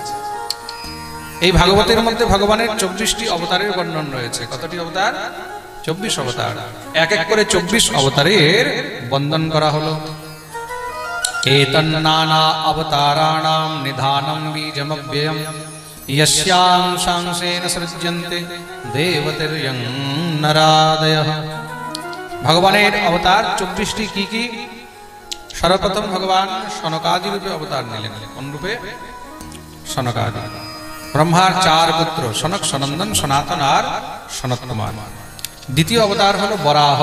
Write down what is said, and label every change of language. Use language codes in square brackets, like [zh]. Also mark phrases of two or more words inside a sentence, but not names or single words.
[bn] এই ভাগবতের মধ্যে ভগবানের 24টি অবতারের বর্ণন রয়েছে। কতটি অবতার? 24 অবতার। এক এক করে 24 অবতারের বন্দন করা হলো। [sa] এতন্নানা অবতারাণাম নিধানম বীজমব্যয়ম यस्यां शांसेन सृज्यन्ते देवतिर्यं नरादयः। [bn] ভগবানের অবতার 24টি কি কি? সর্বপ্রথম ভগবান সনকাদি রূপে অবতার নিলেন। কোন রূপে? সনকাদি। ব্রহ্মার 4 পুত্র, সনক, সনন্দন, সনাতন আর সনত কুমার। দ্বিতীয় অবতার হলো বরাহ।